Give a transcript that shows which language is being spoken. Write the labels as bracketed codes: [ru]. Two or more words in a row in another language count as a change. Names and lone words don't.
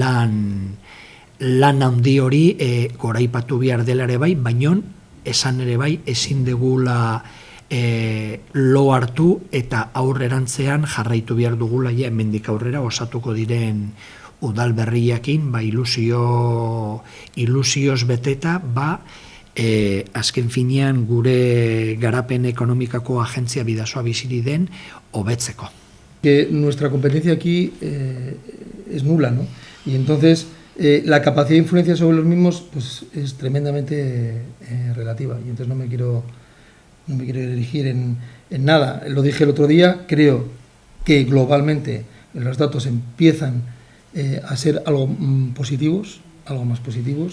[eu] lan handi hori goraipatu behar dela ere bai, baina esan ere bai ezin dugula lo hartu eta aurrerantzean jarraitu behar dugula hemendik aurrera osatuko diren udal berriakin, ilusioz beteta, azken finean gure garapen ekonomikako agentzia Bidasoa Biziri den hobetzeko. [es] Que nuestra competencia aquí es nula, ¿no? Y entonces la capacidad de influencia sobre los mismos pues es tremendamente relativa, y entonces no me quiero dirigir en nada. Lo dije el otro día, creo que globalmente los datos empiezan a ser algo positivos, algo más positivos.